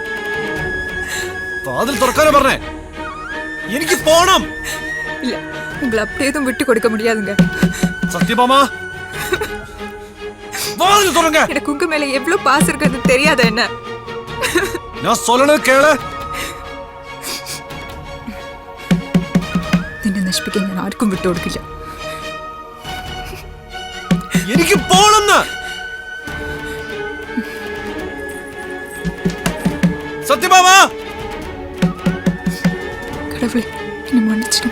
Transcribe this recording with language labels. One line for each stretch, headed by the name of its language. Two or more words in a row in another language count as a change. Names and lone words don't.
Malayalam: വാതിൽ തുറക്കാനോ പറഞ്ഞേ? എനിക്ക് പോണം.
Tamil: இல்ல, உங்களை அப்படியே எதுவும் விட்டு கொடுக்க முடியாதுங்க. சத்யபாமா, வாதில் திறங்க. எனக்கு உங்க மேல எவ்வளவு பாசம் இருக்குன்னு தெரியாத என்ன? நான் சொல்லணும் கேளு.
Malayalam: നിന്നെ നശിപ്പിക്കാൻ ഞാൻ ആർക്കും വിട്ടുകൊടുക്കില്ല. എനിക്ക് പോണെന്ന്. സത്യഭാമ,
Tamil: கடவுளே என்னை മன்னிச்சிடு.